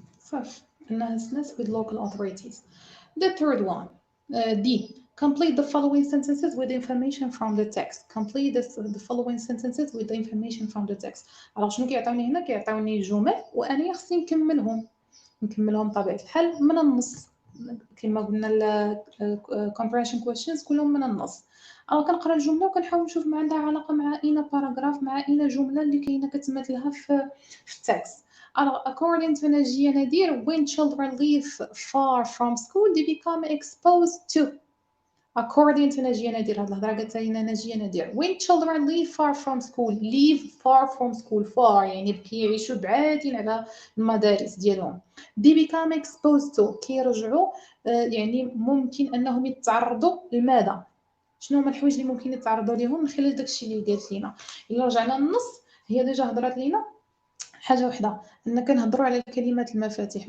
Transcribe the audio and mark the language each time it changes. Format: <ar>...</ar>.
<ar>صافي أنها سنس</ar> <en>with local authorities. The third one, D. Complete the following sentences with information from the text. Complete the following sentences with the information from the text.</en> <ar>alors شنو كيعطيوني هنا؟ كيعطيوني جمل وأنا خصني نكملهم بطبيعة الحال من النص كما قلنا ال comprehension questions كلهم من النص. أو كنقرا الجملة وكنحاول نشوف ما عندها علاقة مع أين باراجراف، مع أين جملة اللي كاينة كتمثلها في التكست.</ar> <en>Alors, according to Nadia Nadir, when children live far from school, they become exposed to. According to</en> <ar>Nadia Nadir, هاد الهضرة قالتها لينا ناجية نادير.</ar> <en>When children live far from school,</en> <ar>live far from school, far يعني كيعيشوا بعادين على المدارس ديالهم.</ar> <en>They become exposed to</en> <ar>كيرجعوا يعني ممكن أنهم يتعرضوا لماذا؟ شنو هما الحوايج اللي ممكن يتعرضوا لهم من خلال داكشي اللي قالت لينا. إلا رجعنا للنص هي ديجا هضرات لينا حاجه وحده ان كنهضروا على الكلمات المفاتيح.</ar>